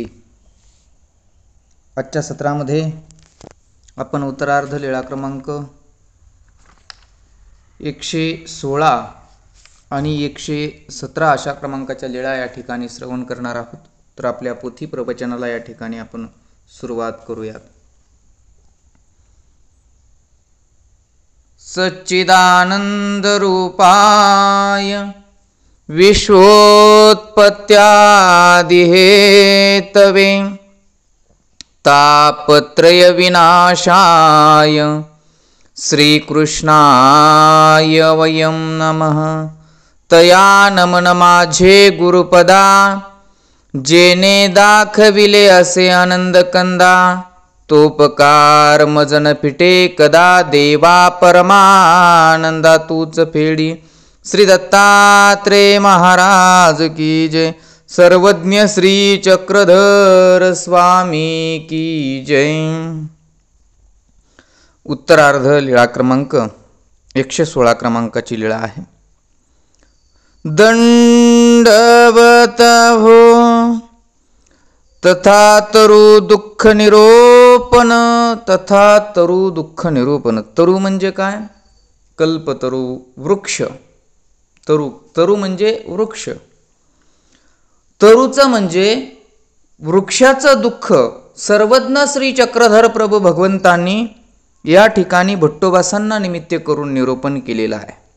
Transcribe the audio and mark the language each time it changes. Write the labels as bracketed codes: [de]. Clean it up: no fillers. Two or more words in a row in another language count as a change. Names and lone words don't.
[mr] आजच्या सत्रामध्ये आपण उत्तरार्ध लीळा क्रमांक 116 आणि 117 अशा क्रमांकाच्या लीळा या ठिकाणी श्रवण करणार आहोत। तर आपल्या पोथी प्रवचनाला या ठिकाणी आपण सुरुवात करूयात। [sa] सच्चिदानंद रूपाय विश्वोत्पत्त्यादिहेतवे तापत्रय विनाशाय श्रीकृष्णाय वयं नमः। [mr] तया नमन माझे गुरुपदा जेने दाखविले असे आनंद कंदा। तोपकार मजन फिटे कदा देवा परमानंदा तूच फेडी। [hi] श्री दत्तात्रेय महाराज की जय। सर्वज्ञ श्री चक्रधर स्वामी की जय। [mr] उत्तरार्ध लीळा क्रमांक 116 क्रमांकाची लीळा आहे। दंडवत हो तथा तरु दुःख निरोपण। तथा तरु दुःख निरोपण। तरु म्हणजे काय? कल्पतरू, वृक्ष। तरु म्हणजे वृक्ष। तरुचं म्हणजे वृक्षाचं दुःख सर्वज्ञ श्री चक्रधर प्रभू भगवंतांनी या ठिकाणी भट्टोबासांना निमित्त करून निरूपण केलेला आहे।